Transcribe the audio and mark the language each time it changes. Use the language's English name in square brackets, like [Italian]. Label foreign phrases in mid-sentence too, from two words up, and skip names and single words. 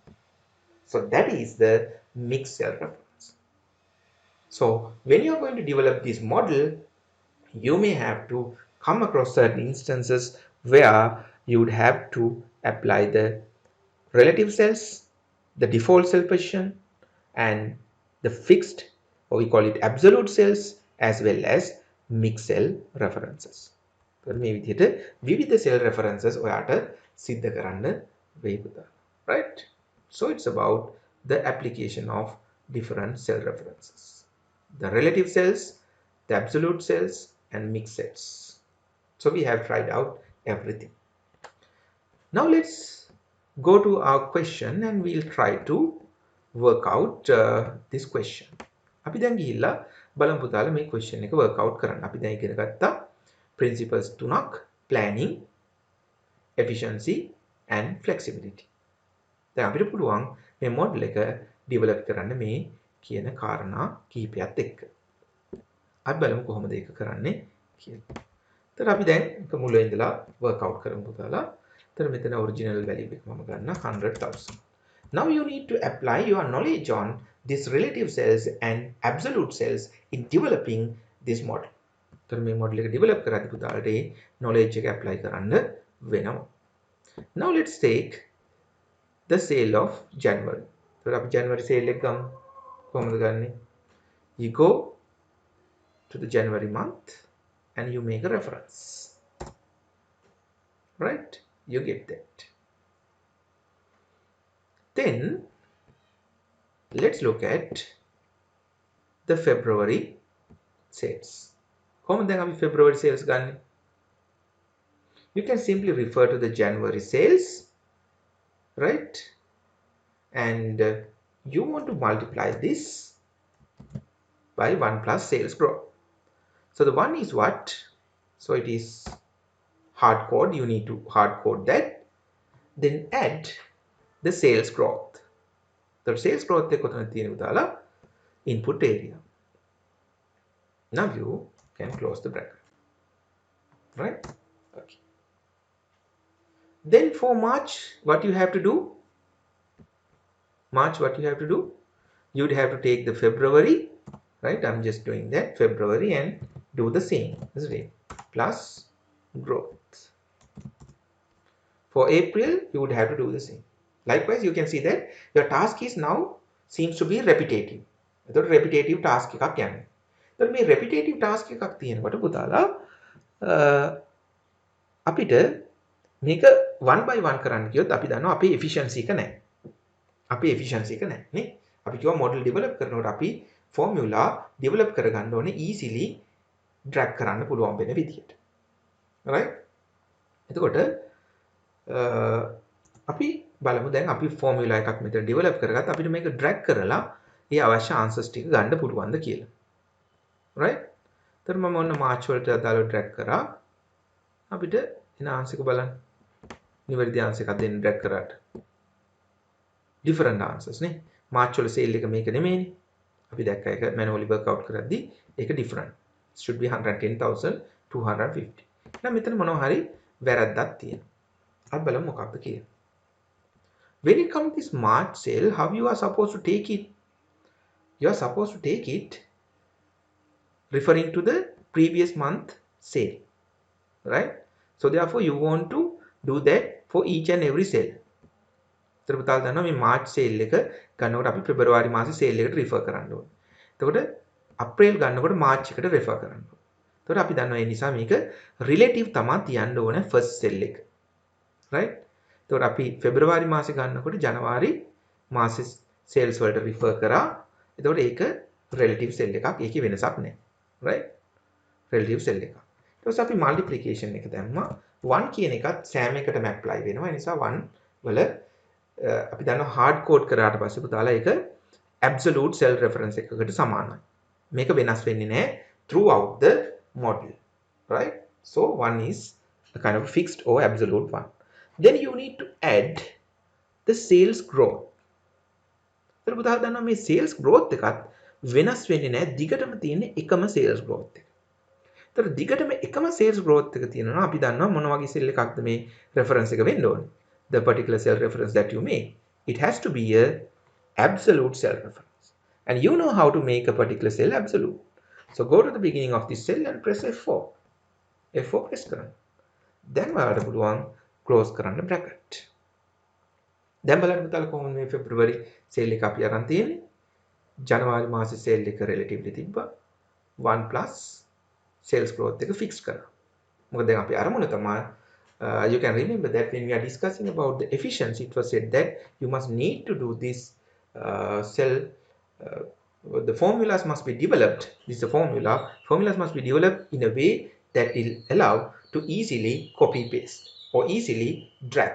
[English] So that is the mixed cell reference. So when you are going to develop this model, you may have to come across certain instances where you would have to apply the relative cells, the default cell position, and the fixed, or we call it absolute cells, as well as mixed cell references. [Sinhala] මේ විදිහට විවිධ [English] cell references [Sinhala] ඔයාට සිද්ධ කරන්න වෙයි පුතා. [English] Right? So it's about the application of different cell references. The relative cells, the absolute cells, and mixed cells. So we have tried out everything. Now let's go to our question and we'll try to work out this question. [Sinhala] අපි දැන් ගිහිල්ලා බලමු පුතාලා මේ question එක [English] work out [Sinhala] කරන්න. අපි දැන් ඉගෙන ගත්තා principles තුනක්: [English] planning, efficiency, and flexibility. [Sinhala] දැන් අපිට පුළුවන් මේ model එක develop කරන්න මේ කියන කාරණා කිහිපයත් එක්ක. අපි බලමු කොහොමද ඒක කරන්නේ කියලා. එතකොට අපි දැන් එක මුල ඉඳලා [English] work out [Sinhala] කරමු පුතාලා. එතකොට මෙතන [English] original value [Sinhala] එක මම ගන්න 100,000. [English] Now you need to apply your knowledge on these relative cells and absolute cells in developing this model. [Sinhala] So මේ model එක develop කරද්දී පුතාලට ඒ knowledge එක apply කරන්න වෙනවා. [English] Now let's take the sale of January. [Sinhala] So අපි January sale එක ගමු. කොහොමද ගන්නෙ? [English] You go to the January month and you make a reference. Right? You get that. Then let's look at the February sales. [Sinhala] කොහොමද දැන් අපි February sales ගන්නෙ? [English] You can simply refer to the January sales, right? And you want to multiply this by 1 plus sales growth. So the 1 is what? So it is hard code. You need to hard code that. Then add the sales growth. The sales growth [Sinhala] එක කොතනද තියෙන්නේ පුතාලා? [English] Input area. Now you can close the bracket. Right? Okay. Then for March, what you have to do? March, what you have to do? You would have to take the February, right? I'm just doing that, February, and do the same, isn't it? Plus growth. For April, you would have to do the same. Likewise, you can see that your task is now seems to be repetitive. [Sinhala] So [English] repetitive task [Sinhala] එකක් යන්නේ. එතකොට මේ [English] repetitive task [Sinhala] එකක් තියෙනකොට පුතාලා අපිට මේක 1 by 1 කරන්න කියොත් අපි දන්නවා අපේ efficiency එක නැහැ. අපේ efficiency එක නැහැ නේ. අපි කිව්වා [English] model develop [Sinhala] කරනකොට අපි [English] formula develop [Sinhala] කරගන්න ඕනේ [English] easily drag [Sinhala] කරන්න පුළුවන් වෙන විදියට. right? එතකොට අපි බලමු දැන් අපි formula එකක් මෙතන develop කරගත්ත අපිට මේක drag කරලා ඒ අවශ්‍ය answers ටික ගන්න පුළුවන්ද කියලා. right? එතකොට මම ඔන්න March වලට අදාළව drag කරා. අපිට එන answer එක බලන්න. නිවැරදි answer එකක් දෙන්න drag කරාට. [English] different answers [Sinhala] නේ. March වල sale එක මේක නෙමෙයිනේ. අපි දැක්ක එක [English] manually work out [Sinhala] කරද්දී ඒක different. [English] It should be 110,250. [Sinhala] දැන් මෙතන මොනවා හරි වැරද්දක් තියෙනවා. අපි බලමු මොකක්ද කියලා. [English] When it comes to this March sale, how you are supposed to take it? You are supposed to take it referring to the previous month sale, right? So therefore you want to do that for each and every sale. [Sinhala] So පුතාලා දන්නවා මේ March sale එක ගන්නකොට අපි February මාසේ sale එකට refer කරන්න ඕනේ. එතකොට April ගන්නකොට March එකට refer කරන්න ඕනේ. එතකොට අපි දන්නවා ඒ නිසා මේක relative තමයි තියන්න ඕනේ [English] first sale [Sinhala] එක. right? එතකොට අපි February මාසේ ගන්නකොට January මාසේ sales වලට refer කරා. එතකොට ඒක [English] relative sale [Sinhala] එකක්. ඒකේ වෙනසක් නැහැ. right? [English] relative sale [Sinhala] එකක්. ඊට පස්සේ අපි multiplication එක දැම්මා. 1 කියන එකත් සෑම එකටම apply වෙනවා. ඒ නිසා 1 වල අපි දන්නවා [English] hard code [Sinhala] කරාට පස්සේ පුතාලා ඒක [English] absolute cell reference [Sinhala] එකකට සමානයි. මේක වෙනස් වෙන්නේ නැහැ [English] throughout the model. right? So 1 is a kind of fixed or absolute one. Then you need to add the sales growth. [Sinhala] එතකොට පුතාලා දන්නවා මේ [English] sales growth [Sinhala] එකත් වෙනස් වෙන්නේ නැහැ. දිගටම තියෙන එකම [English] sales growth [Sinhala] එක. එතකොට දිගටම එකම [English] sales growth [Sinhala] එක තියෙනවා අපි දන්නවා මොන වගේ cell එකක්ද මේ reference එක වෙන්න ඕනේ. [English] The particular cell reference that you make. It has to be a absolute cell reference. And you know how to make a particular cell absolute. So go to the beginning of this cell and press F4. [Sinhala] F4 press කරන්න. දැන් ඔයාලට පුළුවන් close කරන්න bracket. දැන් බලන්න පුතාලා කොහොමද මේ February sale එක අපි අරන් තියෙන්නේ. January මාසේ sale එක relatively තිබ්බා. [English] 1 plus sales growth [Sinhala] එක fix කරා. මොකද දැන් අපි අරමුණ තමයි [English] you can remember that when we are discussing about the efficiency, it was said that you must need to do this the formulas must be developed. This is a formula. Formulas must be developed in a way that will allow to easily copy paste or easily drag.